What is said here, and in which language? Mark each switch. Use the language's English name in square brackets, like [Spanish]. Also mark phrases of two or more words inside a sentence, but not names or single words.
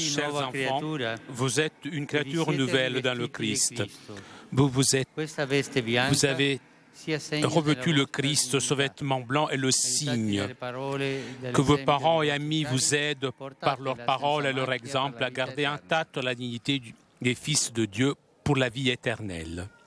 [French] Chers [Italian] nuova [French] enfants, [Italian] creatura. [French] vous êtes une créature [Italian] siete [French] nouvelle dans le [Italian] rivestiti di [French] Christ. [Italian] Cristo. [French] Vous avez [Italian] sia segno [French] revêtu [Italian] della [French] le [Italian] vostra [French] Christ, ce [Italian] divinità. [French] vêtement blanc est le signe [Italian] Aiutati dalle parole e [French] que [Italian] dall'esempio [French] vos parents et [Italian] dei [French] amis [Italian] vostri [French] vous [Italian] cari, [French] aident [Italian] portatela [French] par leurs paroles et [Italian] senza [French] leur [Italian] macchia [French] exemple [Italian] per la [French] à [Italian] vita [French] garder [Italian] eterna. [French] intacte la dignité des fils de Dieu pour la vie éternelle.